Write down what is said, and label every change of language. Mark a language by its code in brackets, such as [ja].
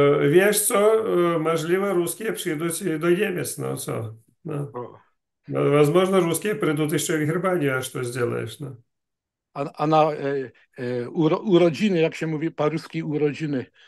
[pl] Wiesz co, możliwe ruskie przyjdą i do Niemiec, no co? No. O. [ru] No, возможно, русские придут еще и в Германию, а что сделаешь? No. [pl] A na urodziny, jak się mówi po-ruski urodziny,